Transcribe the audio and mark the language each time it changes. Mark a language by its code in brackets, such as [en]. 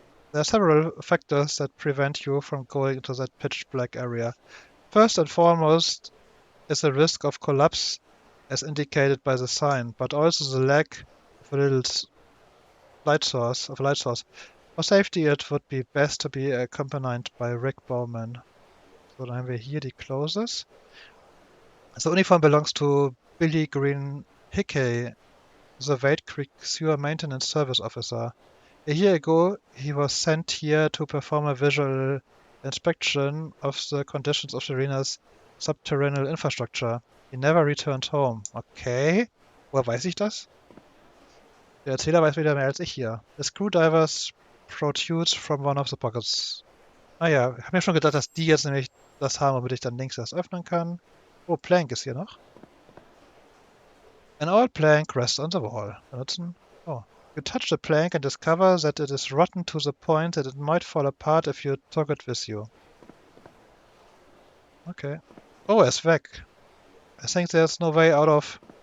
[en] There are several factors that prevent you from going into that pitch black area. First and foremost is the risk of collapse as indicated by the sign, but also the lack of a little light source. For safety it would be best to be accompanied by Rick Bowman. [de] So, dann haben wir hier die Closes. [en] The uniform belongs to Billy Green Hickey, the Wade Creek Sewer Maintenance Service Officer. A year ago, he was sent here to perform a visual inspection of the conditions of the arena's subterranean infrastructure. He never returned home. Okay. [de] Woher weiß ich das? Der Erzähler weiß wieder mehr als ich hier. [en] The screwdrivers protrudes from one of the pockets. [de] Ah ja, ich habe mir schon gedacht, dass die jetzt nämlich das haben, womit ich dann links das öffnen kann. Oh, Plank ist hier noch. [en] An old plank rests on the wall. [de] Benutzen. [en] Oh. You touch the plank and discover that it is rotten to the point that it might fall apart if you took it with you. Okay. [de] Oh, er ist weg. [en] I think there's no way out of...